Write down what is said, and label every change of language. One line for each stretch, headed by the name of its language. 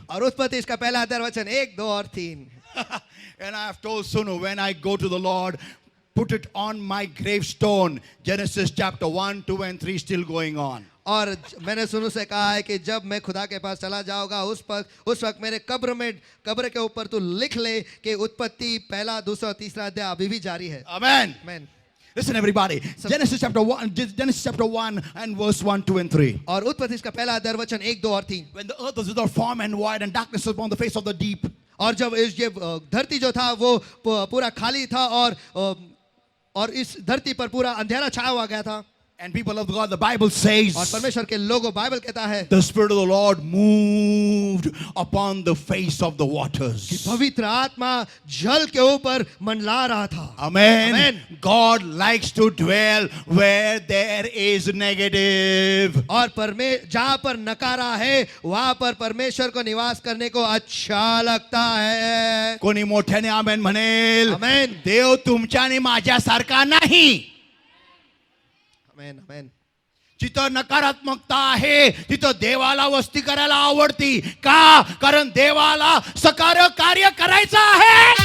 Hindi: और उत्पत्ति इसका पहला अध्याय वचन 1, 2 और 3.
English: And I have told Sunu, when I go to the Lord, put it on my gravestone. Genesis chapter 1, 2 and 3 still going on.
Hindi: और मैंने सुनु से कहा है कि जब मैं खुदा के पास चला जाऊंगा उस वक्त मेरे कब्र के ऊपर तू लिख ले कि उत्पत्ति पहला, दूसरा और तीसरा अध्याय अभी भी जारी है.
English: Amen. Amen. Listen everybody. Genesis chapter 1 and verse 1, 2 and 3.
Hindi: और उत्पत्ति इसका पहला अध्याय वचन 1, 2 और 3.
English: When the earth was without form and void and darkness was upon the face of the deep.
Hindi: और जब ये धरती जो था वो पूरा खाली था और इस धरती पर पूरा अंधेरा छाया हुआ गया था.
English: And people of God, the Bible says,
Hindi: और परमेश्वर के लोगों, बाइबल कहता है,
English: the Spirit of the Lord moved upon the face of the waters.
Hindi: कि पवित्र आत्मा जल के ऊपर मंडला रहा था.
English: Amen. Amen. God likes to dwell where there is negative.
Hindi: और जहाँ पर नकारा है वहाँ पर परमेश्वर को निवास करने को अच्छा लगता है.
Marathi: कोणी मोठ्याने आमेन म्हणेल.
English: Amen.
Marathi: देव तुमच्या आणि माझ्यासारखा नाही.
English: Amen. Amen.
Marathi: जिथं नकारात्मकता आहे तिथं देवाला वस्ती करायला आवडती. का? कारण देवाला सकार्य कार्य करायचं आहे.